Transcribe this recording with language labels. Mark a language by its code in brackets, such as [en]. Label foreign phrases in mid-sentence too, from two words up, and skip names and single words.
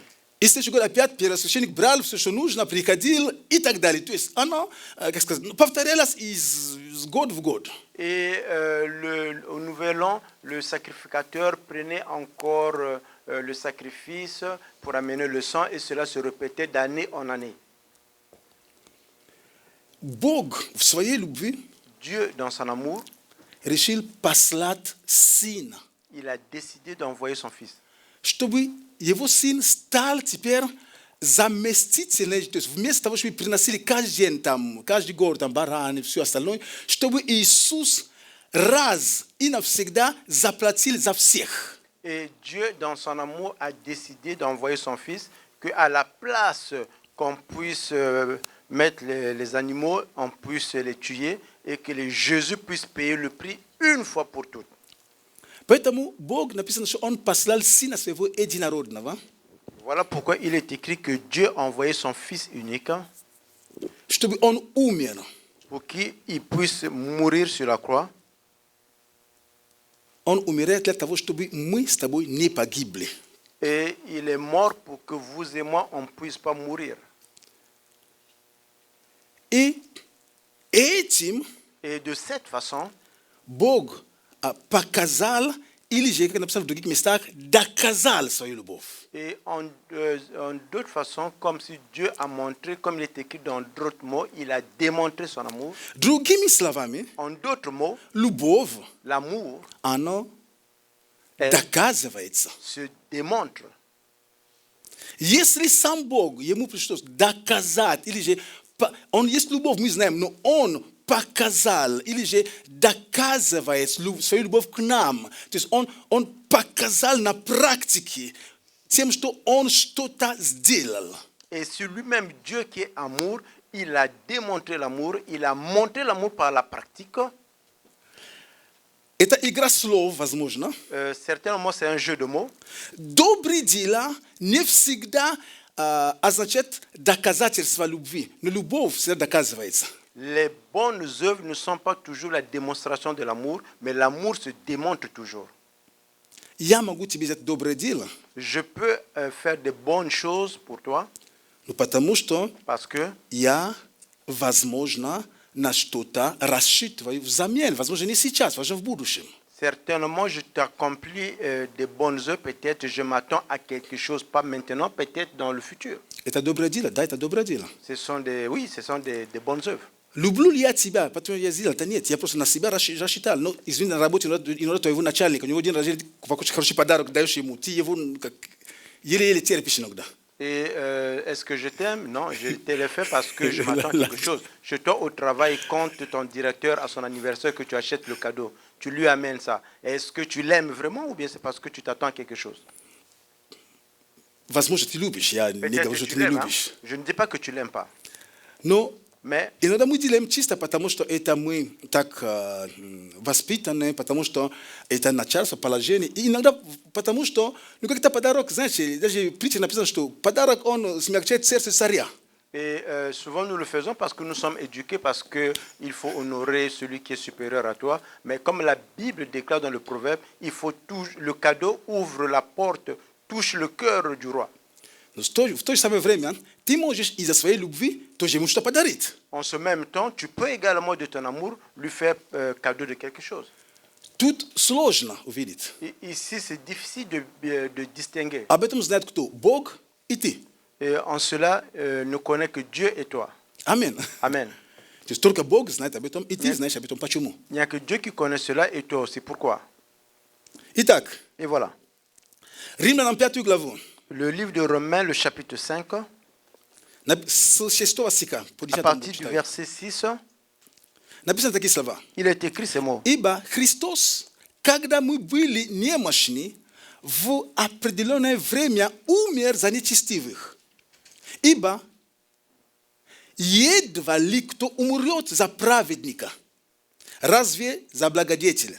[ru] И следующий год опять первосвященник брал все, что нужно, приходил и так далее. То есть оно, как сказать, повторялось из года в год. [fr] Et au Nouvel An, le sacrificateur prenait encore le sacrifice pour amener le sang et cela se répétait d'année en année. [ru] Бог в своей любви [fr] Dieu, dans son amour, [ru] решил послать Сына, [fr] il a décidé d'envoyer son Fils. [ru] чтобы Его Сын стал теперь заместителем, то есть вместо того, чтобы приносили каждый день, там, каждый год, там, бараны, все остальное, чтобы Иисус раз и навсегда заплатил за всех. [fr] Et Dieu, dans son amour, a décidé d'envoyer son Fils, qu'à la place qu'on puisse mettre les animaux, on puisse les tuer, et que Jésus puisse payer le prix une fois pour toutes. [ru] Поэтому Бог написано, что Он послал Сына Своего Единородного, [fr] Voilà pourquoi il est écrit que Dieu a envoyé son Fils unique [ru] чтобы Он умер. [fr] pour qu'il puisse mourir sur la croix. [ru] Он умирает для того, чтобы мы с тобой не погибли. [fr] Et il est mort pour que vous et moi, on ne puisse pas mourir. [ru] И этим [fr] Et de cette façon, [ru] Бог показал или же как написано в других местах, доказал свою любовь. [fr] Et en d'autres façons, comme si Dieu a montré, comme il est écrit dans d'autres mots, il a démontré son amour. [ru] Другими словами, [fr] En d'autres mots, [ru] любовь, [fr] l'amour [ru] оно [fr] est- [ru] доказывается. [fr] se démontre. [ru] Если сам Бог, ему пришлось доказать, или же, он есть любовь, мы знаем, но он показал, или же доказывает свою любовь к нам. То есть он показал на практике тем, что он что-то сделал. [fr] Et sur lui-même, Dieu qui est amour, il a démontré l'amour, il a montré l'amour par la pratique. [ru] Это игра слов, возможно. [fr] Certainement, c'est un jeu de mots. [ru] Добрые дела не всегда означает доказательство любви. Но любовь всегда доказывается. [fr] Les bonnes œuvres ne sont pas toujours la démonstration de l'amour, mais l'amour se démontre toujours. [ru] Я могу тебе сделать доброе дело, [fr] Je peux faire de bonnes choses pour toi [ru] но потому что [fr] parce que [ru] я, возможно, на что-то рассчитываю взамен. Возможно, не сейчас, возможно, в будущем. [fr] certainement je t'accomplis de bonnes œuvres, peut-être je m'attends à quelque chose, pas maintenant, peut-être dans le futur. [ru] Это доброе дело, да, это доброе дело. [fr] Ce sont des bonnes œuvres. [ru] Люблю ли я тебя? Потому что я сделал это нет. Я просто на себя рассчитал. Но, извини, на работе иногда твоего начальника, у него день рождения, какой-то хороший подарок даешь ему. Ты его как еле-еле терпишь иногда. [fr] Et est-ce que je t'aime? Non, je te le fais parce que je m'attends à quelque chose. Chez toi au travail, quand ton directeur a son anniversaire, que tu achètes le cadeau, tu lui amènes ça. Est-ce que tu l'aimes vraiment ou bien c'est parce que tu t'attends à quelque chose? [ru] Возможно, ты любишь, я не [fr] Peut-être [ru] говорю, [fr] que [ru] что [fr] tu [ru] ты не [fr] l'aimes, hein. [ru] любишь. [fr] Je ne dis pas que tu l'aimes pas. [ru] Но [fr] Mais [ru] иногда мы делаем чисто, потому что это мы так воспитаны, потому что это начальство, положение. И иногда потому что, ну как-то подарок, знаете, даже в притче написано, что подарок, он смягчает сердце царя. [fr] et souvent nous le faisons parce que nous sommes éduqués, parce qu'il faut honorer celui qui est supérieur à toi. Mais comme la Bible déclare dans le proverbe, le cadeau ouvre la porte, touche le cœur du roi. [ru] Но в то же самое время ты можешь из-за своей любви тоже ему что подарить. [fr] En ce même temps, tu peux également de ton amour lui faire cadeau de quelque chose. [ru] Тут сложно увидеть. [fr] Et ici, c'est difficile de distinguer. [ru] Об этом знает кто? Бог и ты. [fr] Et en cela, ne connaît que Dieu et toi. [ru] Амин. [fr] Amen. [ru] То есть только Бог знает об этом, и ты знаешь об этом. Почему? [fr] Il n'y a que Dieu qui connaît cela et toi aussi. Pourquoi? [ru] Итак, [fr] Et voilà. [ru] Римлянам 5 главу, [fr] Le livre de Romains, le chapitre 5, [ru] с 6 стиха по [fr] à [ru] 10 [fr] partir du [ru] читаю. [fr] verset 6, [ru] Написаны такие слова. [fr] il est écrit ces mots. [ru] Ибо Христос, когда мы были немощны, в определенное время умер за нечестивых. Ибо едва ли кто умрет за праведника, разве за благодетеля?